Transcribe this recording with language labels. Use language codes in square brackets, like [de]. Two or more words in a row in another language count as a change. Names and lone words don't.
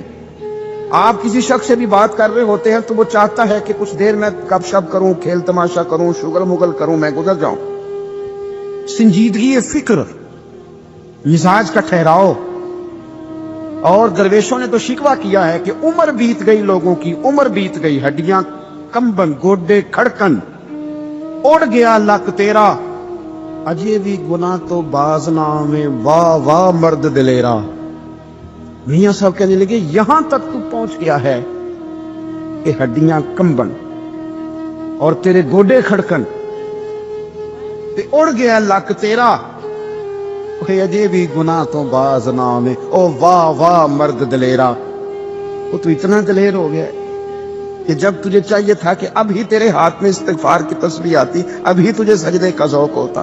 [ur] آپ کسی شخص سے بھی بات کر رہے ہوتے ہیں تو وہ چاہتا ہے کہ کچھ دیر میں گپ شپ کروں، کھیل تماشا کروں، شغل مغل کروں، میں گزر جاؤں۔ سنجیدگی فکر، مزاج کا ٹھہراؤ۔ اور درویشوں نے تو شکوہ کیا ہے کہ عمر بیت گئی، لوگوں کی عمر بیت گئی، [pa] ہڈیاں کمبن، گوڈے کھڑکن، اڑ گیا لک تیرا، اجے بھی گناہ تو باز نہ میں، واہ واہ مرد دلیرا۔ [ur] میاں صاحب کہنے لگے یہاں تک تو پہنچ گیا ہے کہ [pa] ہڈیاں کمبن اور تیرے گوڈے کھڑکن تے اڑ گیا لک تیرا، اجے بھی گناہ تو باز نہ میں، او واہ واہ مرد دلیرا۔ [ur] وہ تو اتنا دلیر ہو گیا کہ جب تجھے چاہیے تھا کہ اب ہی تیرے ہاتھ میں استغفار کی تسبیح آتی، اب ہی تجھے سجدے کا ذوق ہوتا۔